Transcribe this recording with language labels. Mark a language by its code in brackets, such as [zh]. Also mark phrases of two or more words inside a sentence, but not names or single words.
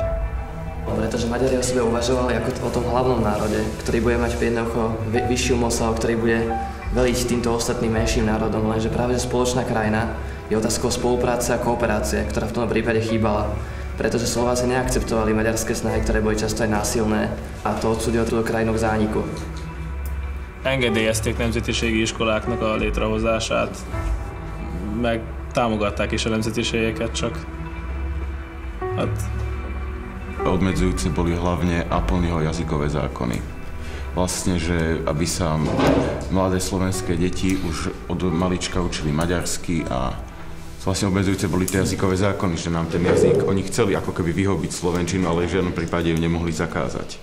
[sk] Pretože Maďari o sebe uvažovali ako o tom hlavnom národe, ktorý bude mať jednoducho vyššiu moc, ktorý bude veliť týmto ostatným menším národom, lenže práve spoločná krajina je otázkou spolupráce a kooperácie, ktorá v tom prípade chýbala. Pretože Slováci neakceptovali maďarské snahy, ktoré boli často aj násilné, a to odsúdilo túto krajinu k zániku. [hu] Engedélyezték nemzetiségi iskoláknak a létrehozását, meg támogatták is a nemzetiségeket, csak [sk] Odmedzujúce boli hlavne Apolnyho jazykové zákony. vlastne, že aby sa mladé slovenské deti už od malička učili maďarsky a vlastne obmedzujúce boli tie jazykové zákony, že nám ten jazyk, oni chceli ako keby vyhobiť slovenčinu, ale v žiadnom prípade ju nemohli zakázať.